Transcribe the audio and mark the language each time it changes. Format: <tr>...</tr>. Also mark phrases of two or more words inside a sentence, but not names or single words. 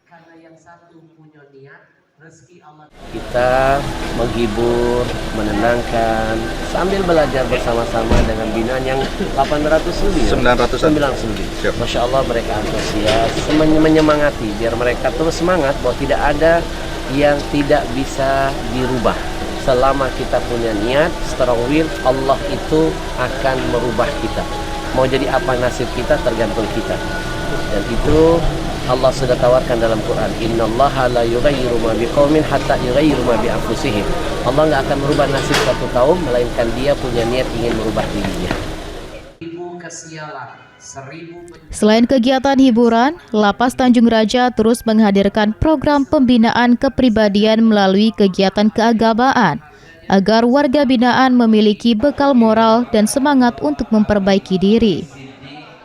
<id>Kita menghibur, menenangkan, sambil belajar bersama-sama dengan binaan yang 800 lebih. 900 lebih.</id> <ar>ما شاء الله,</ar> <id>mereka antusias, menyemangati biar mereka terus semangat bahwa tidak ada yang tidak bisa dirubah. Selama kita punya niat,</id> <en>strong will,</en> <id>Allah itu akan merubah kita. Mau jadi apa nasib kita tergantung kita. Dan itu Allah sudah tawarkan dalam Quran,</id> <ar>إن الله لا يغير ما بقوم حتى يغيروا ما بأنفسهم.</ar> <id>Allah nggak akan merubah nasib suatu kaum melainkan dia punya niat ingin merubah dirinya. Selain kegiatan hiburan, Lapas Tanjung Raja terus menghadirkan program pembinaan kepribadian melalui kegiatan keagamaan agar warga binaan memiliki bekal moral dan semangat untuk memperbaiki diri.</id>